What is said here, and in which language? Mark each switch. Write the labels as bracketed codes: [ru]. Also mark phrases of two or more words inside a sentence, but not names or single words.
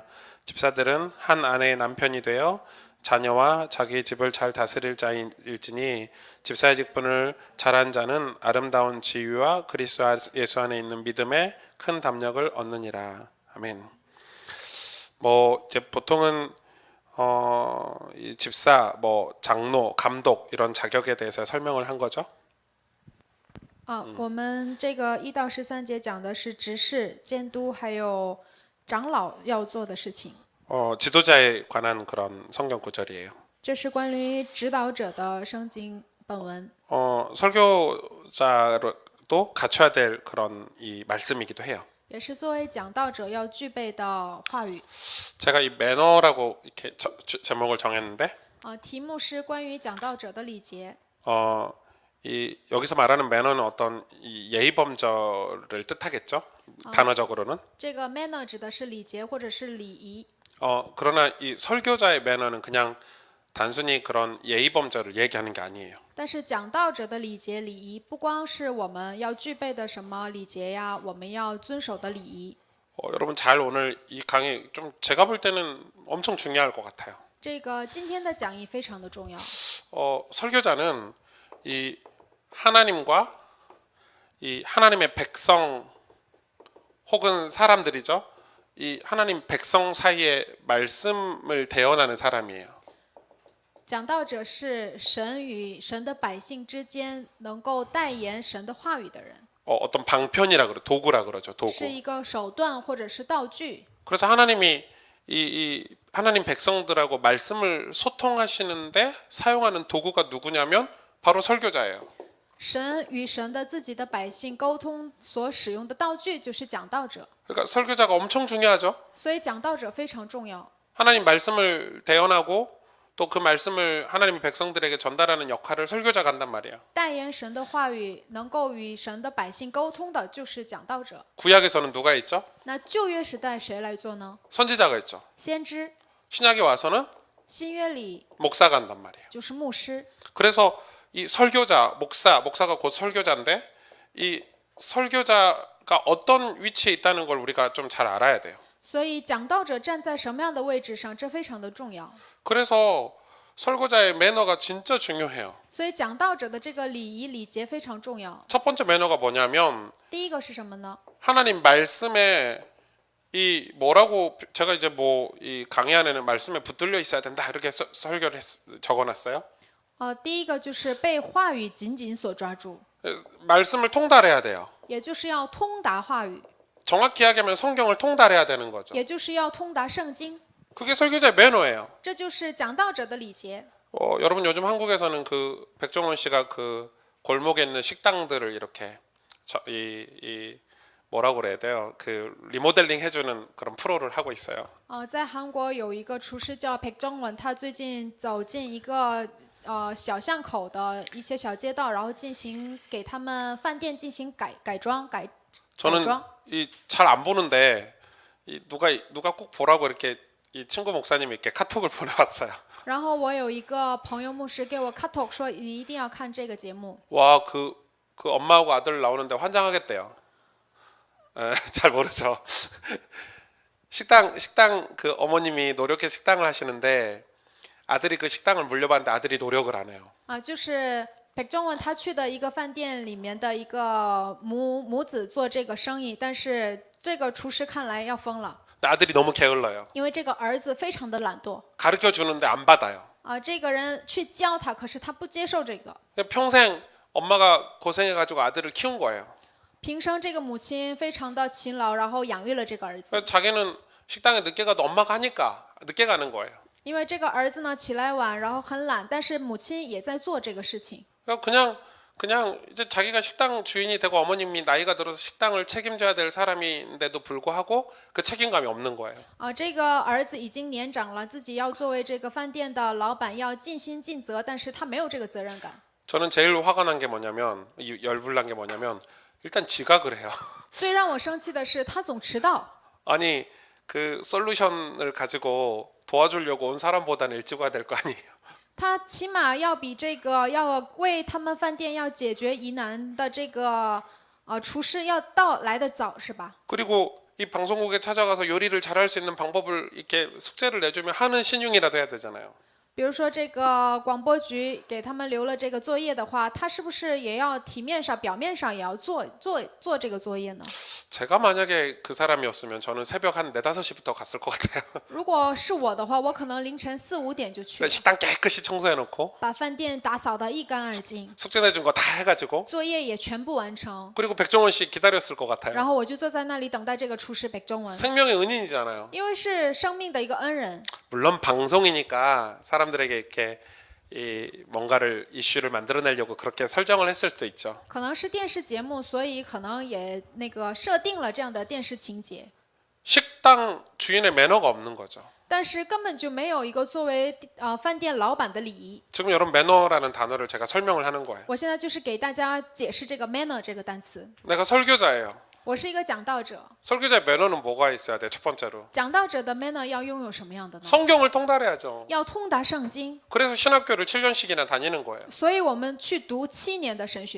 [ko] 집사들은 한 아내의 남편이 되어 자녀와 자기 집을 잘 다스릴 자일지니 집사의 직분을 잘한 자는 아름다운 지위와 그리스도 예수 안에 있는 믿음에 큰 담력을 얻느니라. 아멘. 이제 보통은 이 집사, 장로, 감독 이런 자격에 대해서 설명을 한 거죠. [zh] 我们这个1到13节讲的是执事、监督还有长老要做的事情。 [ko] 지도자에 관한 그런 성경 구절이에요. [zh] 这是关于指导者的圣经本文。 [ko] 설교자도 갖춰야 될 그런 이 말씀이기도 해요. [zh] 也是作为讲道者要具备的话语。 [ko] 제가 이 매너라고 이렇게 제목을 정했는데 [zh] 题目是关于讲道者的礼节。 [ko] 여기서 말하는 매너는 어떤 이 예의 범절을 뜻하겠죠. 단어적으로는. [zh] 这个 manner 指的是礼节或者是礼仪。 [ko] 그러나 이 설교자의 매너는 그냥 단순히 그런 예의 범절을 얘기하는 게 아니에요. [zh] 但是讲道者的礼节礼仪不光是我们要具备的什么礼节呀，我们要遵守的礼仪。 [ko] 여러분 잘 오늘 이 강의 좀 제가 볼 때는 엄청 중요할 것 같아요. [zh] 这个今天的讲义非常的重要。 [ko] 설교자는 이 하나님과 이 하나님의 백성 혹은 사람들이죠. 이 하나님 백성 사이에 말씀을 대언하는 사람이에요. [zh] 讲道者是神与神的百姓之间能够代言神的话语的人， [ko] 어떤 방편이라 그러 도구라 그러죠. 도구. [zh] 是一个手段或者是道具。 [ko] 그래서 하나님이 이 하나님 백성들하고 말씀을 소통하시는데 사용하는 도구가 누구냐면 바로 설교자예요. [zh] 神与神的自己的百姓沟通所使用的道具就是讲道者， [ko] 그러니까 설교자가 엄청 중요하죠. [zh] 所以讲道者非常重要。 [ko] 하나님 말씀을 대언하고 또 그 말씀을 하나님의 백성들에게 전달하는 역할을 설교자가 한단 말이에요. [zh] 代言神的话语，能够与神的百姓沟通的，就是讲道者。 [ko] 구약에서는 누가 있죠? [zh] 那旧约时代谁来做呢？ [ko] 선지자가 있죠. [zh] 先知。 [ko] 신약에 와서는 [zh] 新约里 [ko] 목사가 한단 말이에요. [zh] 就是牧师。 [ko] 그래서 이 설교자, 목사가 곧 설교자인데 이 설교자가 어떤 위치에 있다는 걸 우리가 좀 잘 알아야 돼요. [zh] 所以讲道者站在什么样的位置上，这非常的重要。 [ko] 그래서 설교자의 매너가 진짜 중요해요. [zh] 所以讲道者的这个礼仪礼节非常重要。 [ko] 첫 번째 매너가 뭐냐면 [zh] 第一个是什么呢？ [ko] 하나님 말씀에 이 뭐라고 제가 이제 뭐 이 강의 안에는 말씀에 붙들려 있어야 된다 이렇게 설교를 적어놨어요. [zh] 第一个就是被话语紧紧所抓住， [ko] 말씀을 통달해야 돼요. [zh] 也就是要通达话语， [ko] 정확히 이야기하면 성경을 통달해야 되는 거죠. [zh] 也就是要通达圣经， [ko] 그게 설교자의 매너예요. [zh] 这就是讲道者的礼节。 [ko] 여러분 요즘 한국에서는 그 백종원 씨가 그 골목에 있는 식당들을 이렇게 이 뭐라고 그래야 돼요? 그 리모델링 해주는 그런 프로를 하고 있어요. [zh] 在韩国有一个厨师叫裴正文，他最近走进一个小巷口的一些小街道，然后进行给他们饭店进行改装。 [ko] 저는 이 잘 안 보는데 누가 꼭 보라고 이렇게 이 친구 목사님이 이렇게 카톡을 보내왔어요. [zh] 然后我有一个朋友牧师给我 카톡 说你一定要看这个节目。 [ko] 와, 그 엄마하고 아들 나오는데 환장하겠대요. 잘 모르죠. 식당 그 어머님이 노력해 식당을 하시는데 아들이 그 식당을 물려받는데 아들이 노력을 안 해요. [zh] 就是裴正文他去的一个饭店里面的一个母子做这个生意，但是这个厨师看来要疯了， [ko] 근데 아들이 너무 게을러요. [zh] 因为这个儿子非常的懒惰。 [ko] 가르쳐 주는데 안 받아요. [zh] 这个人去教他，可是他不接受这个。 [ko] 평생 엄마가 고생해가지고 아들을 키운 거예요. [zh] 平生这个母亲非常的勤劳，然后养育了这个儿子。 [ko] 자기는 식당에 늦게 가도 엄마가 하니까 늦게 가는 거예요. [zh] 因为这个儿子呢起来晚，然后很懒，但是母亲也在做这个事情。 [ko] 그냥 이제 자기가 식당 주인이 되고 어머님이 나이가 들어서 식당을 책임져야 될 사람인데도 불구하고 그 책임감이 없는 거예요. [zh] 这个儿子已经年长了，自己要作为这个饭店的老板，要尽心尽责，但是他没有这个责任感。 [ko] 저는 제일 화가 난 게 뭐냐면 열불난 게 뭐냐면 일단 지각을 해요. [zh] 最让我生气的是，他总迟到。 [ko] 아니 그 솔루션을 가지고 도와주려고 온 사람보다는 일찍 와야 될 거 아니에요. [zh] 他起码要比这个要为他们饭店要解决疑难的这个厨师要来得早，是吧？ [ko] 그리고 이 방송국에 찾아가서 요리를 잘할 수 있는 방법을 이렇게 숙제를 내주면 하는 신용이라도 해야 되잖아요. [zh] 比如说这个广播局给他们留了这个作业的话，他是不是也要体面上、表面上也要做这个作业呢？ [ko] 제가 만약에 그 사람이었으면 저는 새벽 한 4, 5시부터 갔을 것 같아요. [zh] 如果是我的话，我可能凌晨4、5点就去了， [ko] 식당 깨끗이 청소해놓고 [zh] 把饭店打扫得一干二净， [ko] 숙제 내준 거 다 해가지고 [zh] 作业也全部完成， [ko] 그리고 백종원 씨 기다렸을 것 같아요. [zh] 然后我就坐在那里等待这个厨师北中文， [ko] 생명의 은인이잖아요. [zh] 因为是生命的一个恩人。 [ko] 물론 방송이니까 사람들에게 이렇게 뭔가를 이슈를 만들어내려고 그렇게 설정을 했을 수도 있죠. [zh] 可能是电视节目，所以可能也那个设定了这样的电视情节， [ko] 식당 주인의 매너가 없는 거죠. [zh] 但是根本就没有一个作为饭店老板的礼仪。 [ko] 지금 여러분 매너라는 단어를 제가 설명을 하는 거예요. [zh] 我现在就是给大家解释这个 manner 这个单词。 [ko] 내가 설교자예요. [zh] 我是一个讲道者， [ko] 설교자의 매너는 뭐가 있어야 돼? 첫 번째로 [zh] 讲道者的 manner 要拥有什么样的呢？ [ko] 성경을 통달해야죠. [zh] 要通达圣经， [ko] 그래서 신학교를 7년씩이나 다니는 거예요. [zh] 所以我们去读7年的神学